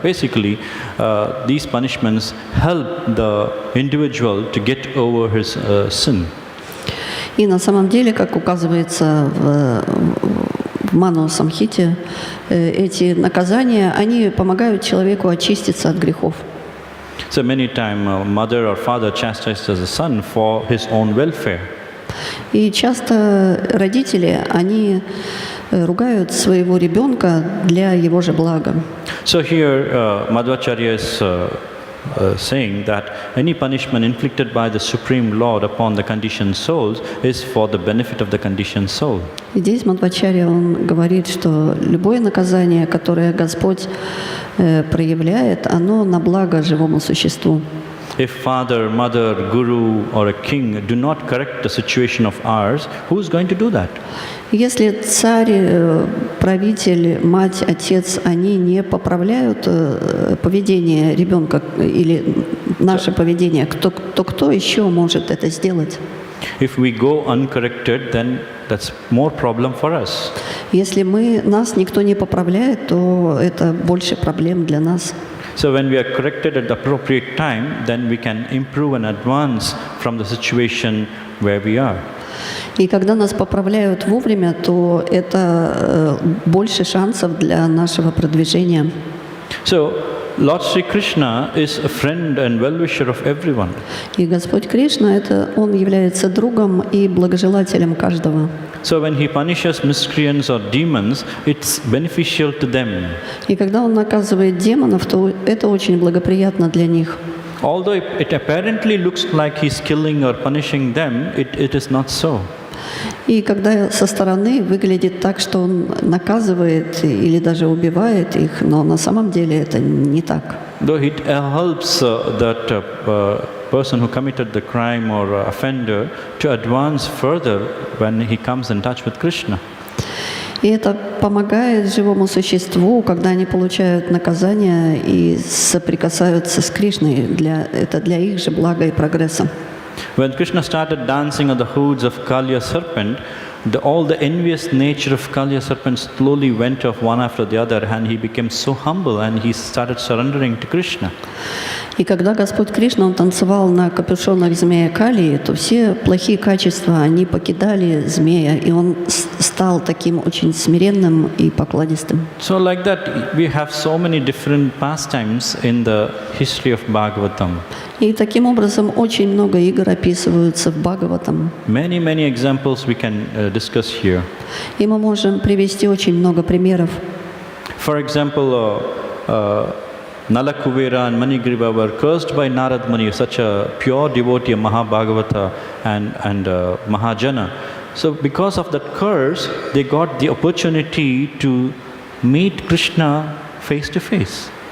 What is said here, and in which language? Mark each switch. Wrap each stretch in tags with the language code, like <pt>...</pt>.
<en>Basically, these punishments help the individual to get over his sin.</en> <ru>И на самом деле, как указывается в Ману Самхите, эти наказания, они помогают человеку очиститься от грехов.</ru> <en>So many times, a mother or father chastises a son for his own welfare.</en> <ru>И часто родители, они ругают своего ребенка для его же блага.</ru> <en>So here, Madhvacharya is saying that any punishment inflicted by the Supreme Lord upon the conditioned souls is for the benefit of the conditioned soul.</en> <ru>Здесь Мадхвачарья, он говорит, что любое наказание, которое Господь проявляет, оно на благо живому существу.</ru> <en>If father, mother, guru or a king do not correct the situation of ours, who is going to do that?</en> <ru>Если царь, правитель, мать, отец, они не поправляют поведение ребенка или наше поведение, то кто еще может это сделать?</ru> <en>If we go uncorrected, then that's more problem for us.</en> <ru>Если нас никто не поправляет, то это больше проблем для нас.</ru> <en>So when we are corrected at the appropriate time, then we can improve and advance from the situation where we are.</en> <ru>И когда нас поправляют вовремя, то это больше шансов для нашего продвижения.</ru> <en>So Lord Sri Krishna is a friend and well-wisher of everyone.</en> <ru>И Господь Кришна, Он является другом и благожелателем каждого.</ru> <en>So when he punishes miscreants or demons, it's beneficial to them.</en> <ru>И когда Он наказывает демонов, то это очень благоприятно для них.</ru> <en>Although it apparently looks like he's killing or punishing them, it is not so.</en> <ru>И когда со стороны выглядит так, что Он наказывает или даже убивает их, но на самом деле это не так.</ru> <en>Though it helps that person who committed the crime or offender to advance further when he comes in touch with Krishna.</en> <ru>И это помогает живому существу, когда они получают наказание и соприкасаются с Кришной. Это для их же блага и прогресса.</ru> <en>When Krishna started dancing on the hoods of Kaliya serpent, all the envious nature of Kaliya serpent slowly went off one after the other, and he became so humble and he started surrendering to Krishna.</en> <ru>И когда Господь Кришна, Он танцевал на капюшонах змея Калии, то все плохие качества, они покидали змея, и он стал таким очень смиренным и покладистым.</ru> <en>So like that, we have so many different pastimes in the history of Bhagavatam.</en> <ru>И таким образом очень много игр описываются в Бхагаватам.</ru> <en>Many examples we can discuss here.</en> <ru>И мы можем привести очень много примеров.</ru> <en>For example, Nalakuvera and Manigriva were cursed by Narad Muni, such a pure devotee of Mahabhagavata and Mahajana. So because of that curse, they got the opportunity to meet Krishna face to face.</en>